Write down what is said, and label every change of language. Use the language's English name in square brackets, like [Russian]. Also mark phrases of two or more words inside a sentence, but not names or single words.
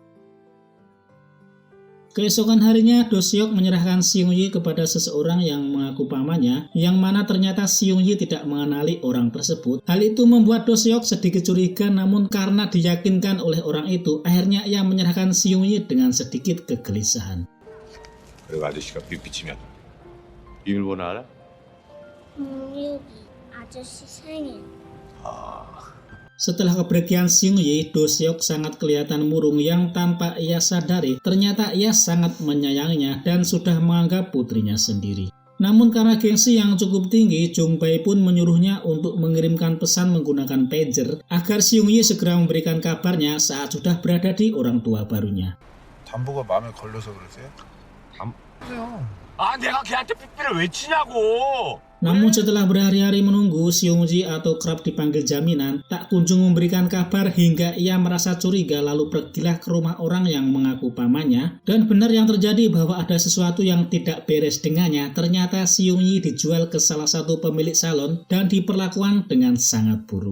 [Indonesian] Keesokan harinya, Do-seok menyerahkan Seung-yi kepada seseorang yang mengaku pamannya, yang mana ternyata Seung-yi tidak mengenali orang tersebut. Hal itu membuat Do-seok sedikit curiga, namun karena diyakinkan oleh orang itu, akhirnya ia menyerahkan Seung-yi dengan sedikit kegelisahan. [Korean] 그리고 아저씨가 삐삐치면 비밀번호 알아? 여기 아저씨 생일. [Indonesian] Setelah kepergian Seung-yi, Do-seok sangat kelihatan murung yang tanpa ia sadari, ternyata ia sangat menyayanginya dan sudah menganggap putrinya sendiri. Namun karena gengsi yang cukup tinggi, Jong-bae pun menyuruhnya untuk mengirimkan pesan menggunakan pager agar Seung-yi segera memberikan kabarnya saat sudah berada di orang tua barunya. [Korean] 담보가 마음에 걸려서 그러세요? 아 내가 걔한테 삐삐를 왜 치냐고. [Indonesian] Namun setelah berhari-hari menunggu, Seung-ji atau kerap dipanggil jaminan tak kunjung memberikan kabar hingga ia merasa curiga, lalu pergilah ke rumah orang yang mengaku pamannya. Dan benar yang terjadi bahwa ada sesuatu yang tidak beres dengannya. Ternyata Seung-ji dijual ke salah satu pemilik salon dan diperlakukan dengan sangat buruk.